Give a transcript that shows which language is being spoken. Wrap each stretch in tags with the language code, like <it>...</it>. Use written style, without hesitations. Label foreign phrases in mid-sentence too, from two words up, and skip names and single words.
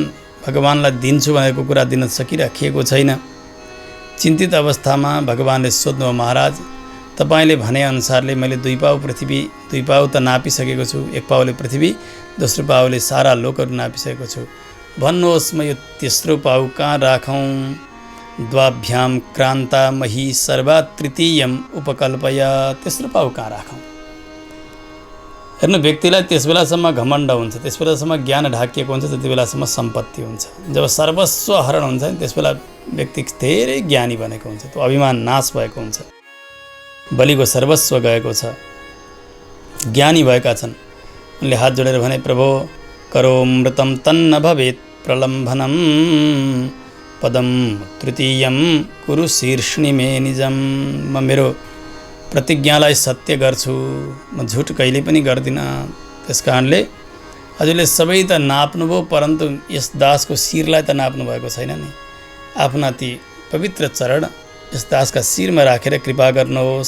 <ne>भगवानलाई दिन्छु भनेको कुरा दिन सकिराखिएको छैन। चिन्तित अवस्थामा भगवानले सोध्नुभयो, महाराज तपाईँले भनेअनुसारले मैले 2 पाउ पृथ्वी, 2 पाउ त नापिसकेको छु, 1 पाउले पृथ्वी, दोस्रो पाउले सारा लोकहरू नापिसकेको छु। भन्नुहोस् म यो तेस्रो पाउ कहाँ राखौँ?</ne> <sa>द्वाभ्याम क्रान्ता मही सर्वा तृतीयम उपकल्पय।</sa> <ne>तेस्रो पाउ कहाँ राखौँ? हेर्नु, व्यक्तिलाई त्यस बेलासम्म घमण्ड हुन्छ, त्यस बेलासम्म ज्ञान ढाकिएको हुन्छ, त्यति बेलासम्म सम्पत्ति हुन्छ। जब सर्वस्व हरण हुन्छ नि त्यस बेला व्यक्ति धेरै ज्ञानी बनेको हुन्छ, त्यो अभिमान नाश भएको हुन्छ। बलिको सर्वस्व गएको छ, ज्ञानी भएका छन्। उनले हात जोडेर भने,</ne> <sa>प्रभो करोमृतं तन्न भवेत् प्रलम्भनम पदम तृतीयम कुरु शीर्ष्णि मे निजम।</sa> <ne>म मेरो प्रतिज्ञालाई सत्य गर्छु, म झुट कहिले पनि गर्दिनँ। त्यस कारणले हजुरले सबै त नाप्नुभयो, परन्तु यस दासको शिरलाई त नाप्नु भएको छैन नि। आफ्ना ती पवित्र चरण यस दासका शिरमा राखेर कृपा गर्नुहोस्।</ne>